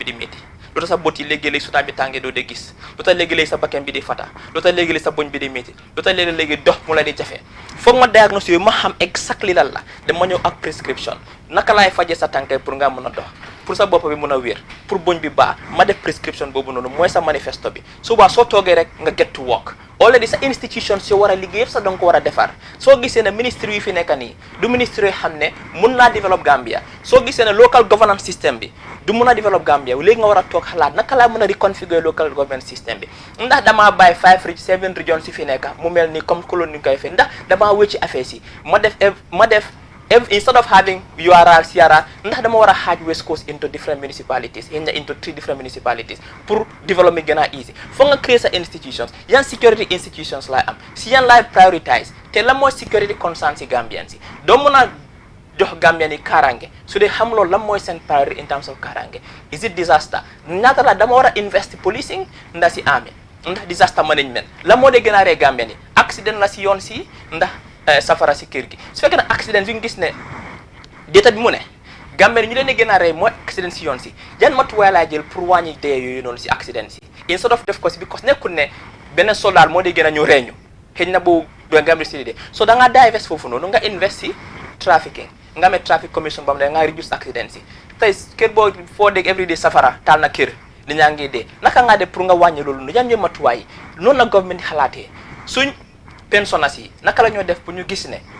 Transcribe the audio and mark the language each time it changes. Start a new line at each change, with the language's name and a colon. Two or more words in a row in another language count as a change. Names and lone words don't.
Wolof: di métti lu tax sa bët yi léegi-léegi su bi tàngee doo de gis lu tax léegi-léegi sa bakkan bi di fata lu tax léegi-léegi sa boñ bi di métti lu tax léegi-léegi dox mu la di jafe foog ma diagnose yooyu ma xam exactly lan la dama ñëw ak prescription naka laay fajee sa tànkee pour nga mën a dox pour sa bopp bi mën a wér pour boñ bi baax ma def prescription boobu noonu mooy sa manifesto bi suba soo toogee rek nga
English: get to work already
Wolof: sa institution si war a liggéey yëpp sa danga ko war a defar soo gisee ne ministre yi fi nekk nii du ministre yoo xam ne mun naa develop Gambia soo gisee ne
English: local governance system
Wolof: bi du mun a develop Gambia léegi nga war a toog xalaat naka laa mën a reconfigure
English: local government system
Wolof: bi ndax damaa bàyyi 7 regions si fi nekk mu mel ni
French: comme colonie
Wolof: ni koy fi ndax damaa wëcci affaire si ma def
English: instead of having
Wolof: URR, CRR, ndax dama war a xaaj
English: West Coast into different municipalities into 3 different municipalities
Wolof: pour development gën a easy foog nga créer sa institutions yan
English: security institutions
Wolof: laay am si yan laay prioritize te lan mooy
English: security concern
Wolof: si Gambian si doo mën a jox Gambian yi kaaraange su dee xam loolu lan mooy seen priority
English: in terms of
Wolof: kaaraange
English: is it disaster
Wolof: ñaata la dama war a invest policing ndax si army ndax
English: disaster management
Wolof: lan moo dee gën a ree Gambian yi accident la si yoon si ndax safara si kër gi su fekkee ne accident fi nga gis ne data bi mu ne Gambie ñu leen di gën a rey mooy accident si yoon si yan matuwaay laa jël pour wàññi dee yooyu noonu si accident si
English: instead of
Wolof: def ko si because nekkul ne benn soldat moo di gën a ñu reeñu xëy na bu Gambie si de so da ngaa divest foofu noonu nga invest si trafficking nga amee
English: traffic commission
Wolof: bam da nga reduce accident si tey kër boo foo dégg everyday safara taal na kër ni ñaa ngi dee naka ngaa def pour nga wàññi loolu noonu yan ñooy matuwaay noonu la government xalaatee suñ pensionnaires yi naka la ñoo def pour ñu gis ne